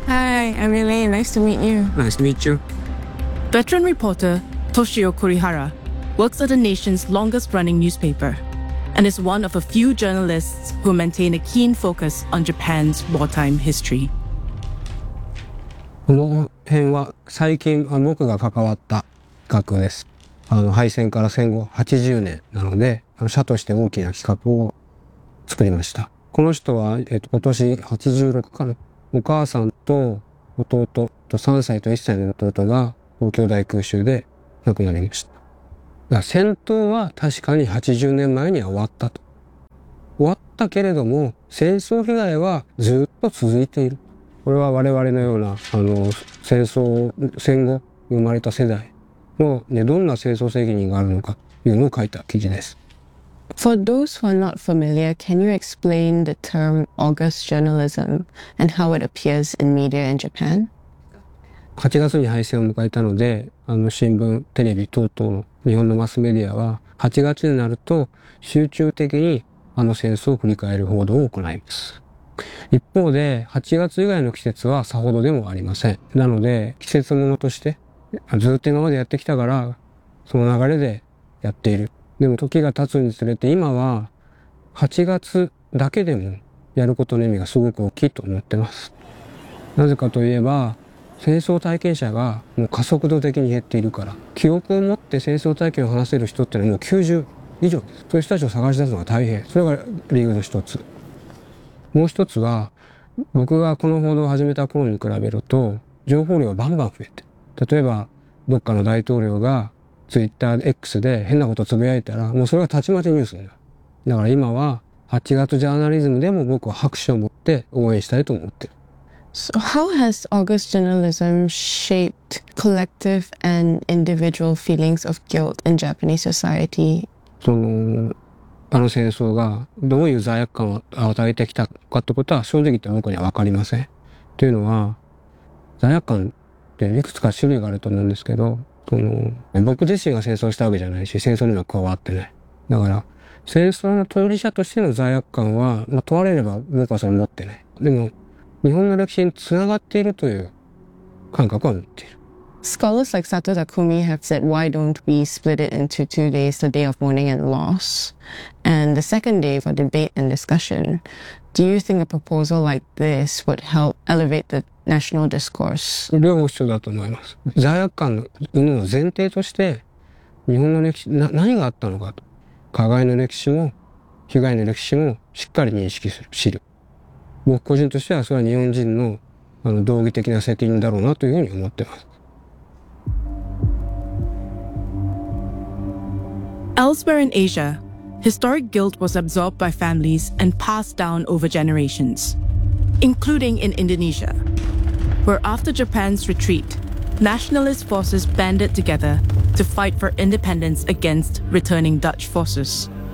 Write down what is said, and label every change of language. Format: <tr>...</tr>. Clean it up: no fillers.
<en>Hi, I'm Elaine. Nice to meet you. Nice to meet you. Veteran reporter Toshio Kurihara works at the nation's longest-running newspaper and is one of a few journalists who maintain a keen focus on Japan's wartime history.</en> <ja>この辺は最近僕が関わった学校です。敗戦から戦後80年なので、社として大きな企画を作りました。この人は、今年86かな。お母さんと弟と3歳と1歳の弟が東京大空襲で亡くなりました。だから戦闘は確かに80年前には終わったと。終わったけれども、戦争被害はずっと続いている。これは我々のような、戦争、戦後生まれた世代の、ね、どんな戦争責任があるのかというのを書いた記事です。</ja> <en>For those who are not familiar, can you explain the term August journalism and how it appears in media in Japan?</en> <ja>8月に敗戦を迎えたので、新聞、テレビ等々の日本のマスメディアは、8月になると集中的に戦争を振り返る報道を行います。一方で、8月以外の季節はさほどでもありません。なので、季節ものとして、ずっと今までやってきたから、その流れでやっている。でも時が経つにつれて今は8月だけでもやることの意味がすごく大きいと思ってます。なぜかといえば戦争体験者がもう加速度的に減っているから、記憶を持って戦争体験を話せる人ってのはもう90以上です。そういう人たちを探し出すのが大変。それが理由の一つ。もう一つは僕がこの報道を始めた頃に比べると情報量がバンバン増えて、例えばどっかの大統領がツイッター X で変なことつぶやいたら、もうそれはたちまちニュースになる。だから今は8月ジャーナリズムでも僕は拍手を持って応援したいと思ってる。</ja> <en>So how has August journalism shaped collective and individual feelings of guilt in Japanese society?</en> <ja>その戦争がどういう罪悪感を与えてきたかってことは正直言って僕には分かりません。というのは罪悪感っていくつか種類があると思うんですけど、僕自身が戦争したわけじゃないし、戦争には加わってない。だから戦争の当事者としての罪悪感は、問われれば僕はそれ持ってない。でも日本の歴史につながっているという感覚は持っている。</ja> <en>Scholars like Sato Takumi have said, why don't we split it into two days, the day of mourning and loss, and the second day for debate and discussion. Do you think a proposal like this would help elevate the national discourse?</en> <ja>両方必要だと思います。罪悪感の前提として日本の歴史、何があったのかと、加害の歴史も被害の歴史もしっかり認識する、知る。僕個人としてはそれは日本人の道義的な責任だろうなというふうに思ってます。</ja> <en>Elsewhere in Asia, historic guilt was absorbed by families and passed down over generations, including in Indonesia, where after Japan's retreat, nationalist forces banded together to fight for independence against returning Dutch forces.</en>